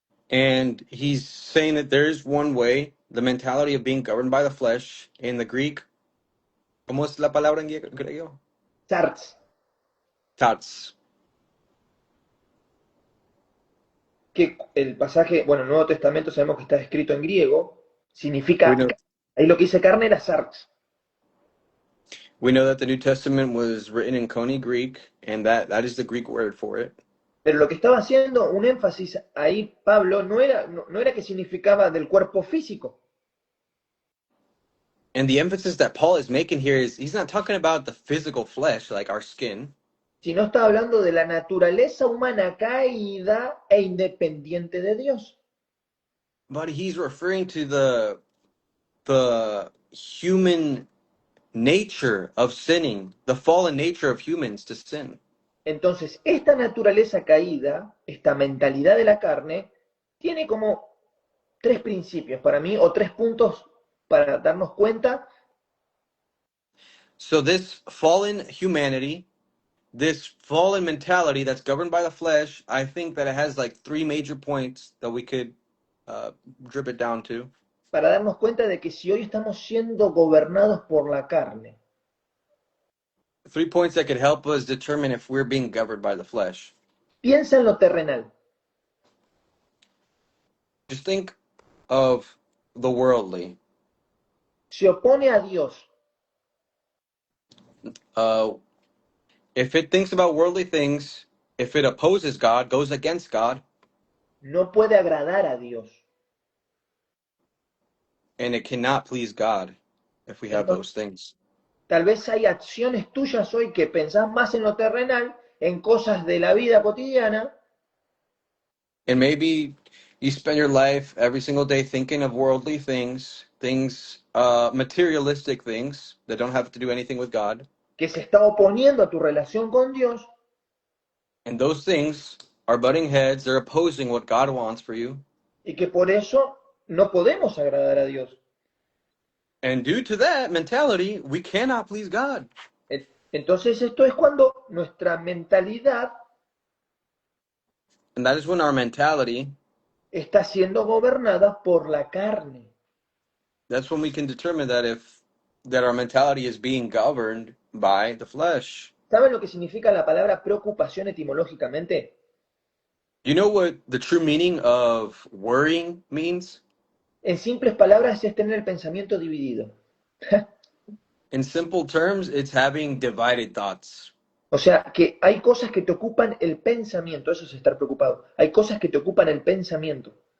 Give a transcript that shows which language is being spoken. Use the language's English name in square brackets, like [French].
[English] And he's saying that there is one way, the mentality of being governed by the flesh. In the Greek, [Spanish] ¿cómo es la palabra en griego? [Greek] Sarx. Tats. [Spanish] Que el pasaje, bueno, el Nuevo Testamento sabemos que está escrito en griego, significa, ahí lo que dice carne era sarx. [English] We know that the New Testament was written in Koine Greek, and that is the Greek word for it. [Spanish] Pero lo que estaba haciendo un énfasis ahí, Pablo, no era que significaba del cuerpo físico, [English] And the emphasis that Paul is making here is he's not talking about the physical flesh, like our skin, [Spanish] sino está hablando de la naturaleza humana caída e independiente de Dios. [English] but he's referring to the human nature of sinning, the fallen nature of humans to sin. [Spanish] Entonces, esta naturaleza caída, esta mentalidad de la carne, tiene como tres principios para mí, o tres puntos para darnos cuenta. [English] So this fallen humanity, this fallen mentality that's governed by the flesh, I think that it has like three major points that we could drip it down to. [Spanish] Para darnos cuenta de que si hoy estamos siendo gobernados por la carne, [English] 3 points that could help us determine if we're being governed by the flesh. [Spanish] piensa en lo terrenal. [English] Just think of the worldly. [Spanish] Se opone a Dios, [English] Uh, if it thinks about worldly things, if it opposes God, goes against God, [Spanish] no puede agradar a Dios. [English] and it cannot please God if we have [Spanish] Entonces, [English] those things. [Spanish] tal vez hay acciones tuyas hoy que pensás más en lo terrenal, en cosas de la vida cotidiana, [English] And maybe you spend your life every single day thinking of worldly things, materialistic things that don't have to do anything with God. [Spanish] que se está oponiendo a tu relación con Dios, [English] And those things are butting heads, they're opposing what God wants for you. [Spanish] y que por eso no podemos agradar a Dios. [English] And due to that mentality, we cannot please God. [Spanish] Entonces esto es cuando nuestra mentalidad [English] And that is when our mentality, [Spanish] está siendo gobernada por la carne. [English] that's when we can determine that our mentality is being governed by the flesh. [Spanish] ¿Saben lo que significa la palabra preocupación etimológicamente? [English] You know what the true meaning of worrying means? [Spanish] En simples palabras es tener el pensamiento dividido. [English] In simple terms, it's having divided thoughts. [Spanish] O sea, que hay cosas que te ocupan el pensamiento, eso es estar preocupado. Hay cosas que te ocupan el pensamiento.